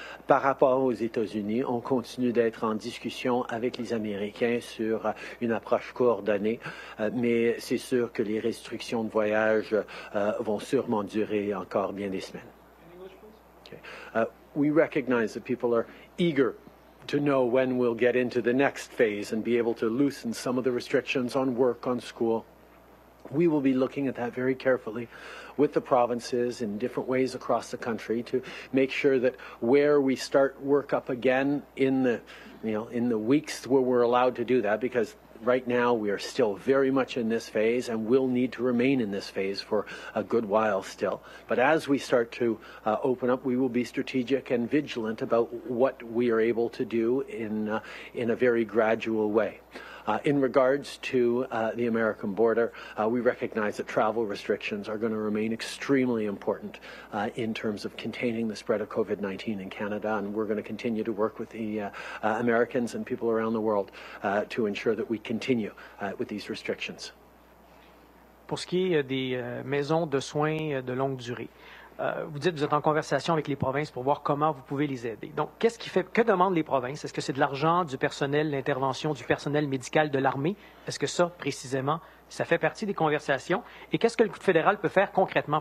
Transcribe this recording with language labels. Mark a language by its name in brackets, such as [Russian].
[French] Par rapport aux États-Unis, on continue d'être en discussion avec les Américains sur une approche coordonnée, mais c'est sûr que les restrictions de voyage vont sûrement durer encore bien des semaines. [English] We recognize that people are eager to know when we'll get into the next phase and be able to loosen some of the restrictions on work, on school. We will be looking at that very carefully with the provinces in different ways across the country to make sure that where we start work up again in the weeks where we're allowed to do that, because right now we are still very much in this phase and will need to remain in this phase for a good while still. But as we start to open up, we will be strategic and vigilant about what we are able to do in a very gradual way. In regards to the American border, we recognize that travel restrictions are going to remain extremely important in terms of containing the spread of COVID-19 in Canada, and we're going to continue to work with the Americans and people around the world to ensure that we continue with these restrictions. [French] Pour ce qui est des maisons de soins de longue durée, vous dites que vous êtes en conversation avec les provinces pour voir comment vous pouvez les aider. Donc, que demandent les provinces? Est-ce que c'est de l'argent, du personnel, l'intervention du personnel médical de l'armée? Est-ce que ça, précisément, ça fait partie des conversations? Et qu'est-ce que le fédéral peut faire concrètement?